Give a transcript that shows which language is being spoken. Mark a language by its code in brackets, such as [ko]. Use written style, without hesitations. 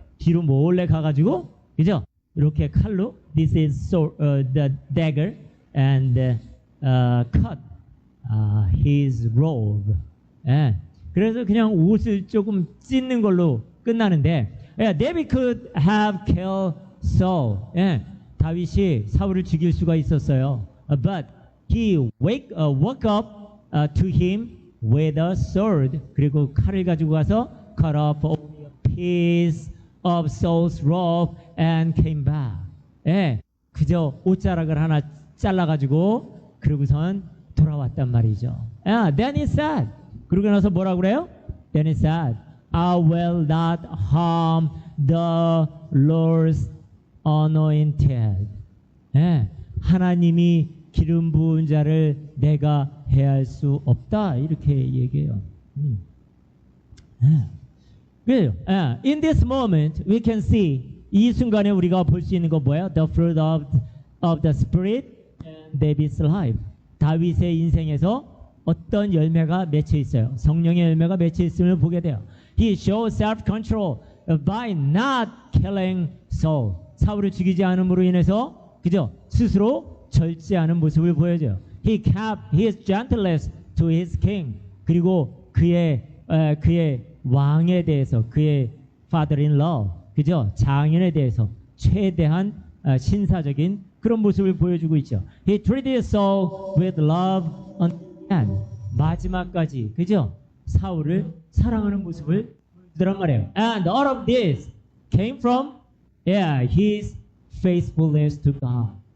[ko] 뒤로 몰래 가가지고, 그죠? 이렇게 칼로, [en] this is the dagger, and cut his robe. [ko] 그래서 그냥 옷을 조금 찢는 걸로 끝나는데, [en] David could have killed Saul. [ko] 다윗이 사울을 죽일 수가 있었어요. [en] But he woke up to him with a sword. [ko] 그리고 칼을 가지고 가서 [en] cut off a piece of Saul's robe and came back. [ko] 그저 옷자락을 하나 잘라가지고 그러고선 돌아왔단 말이죠. [en] Then he said, [ko] 그러고 나서 뭐라고 그래요? [en] Then he said, I will not harm the Lord's anointed. [ko] 하나님이 기름 부은 자를 내가 해할 수 없다. 이렇게 얘기해요. [en] In this moment, we can see, [ko] 이 순간에 우리가 볼 수 있는 거 뭐예요? [en] The fruit of the Spirit and David's life. [ko] 다윗의 인생에서 어떤 열매가 맺혀 있어요? 성령의 열매가 맺혀 있음을 보게 돼요. [en] He shows self-control by not killing Saul. [ko] 사울을 죽이지 않음으로 인해서 그죠? 스스로 절제하는 모습을 보여줘요. [en] He kept his gentleness to his king. [ko] 그리고 그의 왕에 대해서, 그의 father-in-law, 그죠? 장인에 대해서 최대한 신사적인 그런 모습을 보여주고 있죠. [en] He treated Saul with love and [ko] 마지막까지, 그죠? 사울을 사랑하는 모습을 보여주더란 말이에요. [en] And all of this came from his faithfulness to God.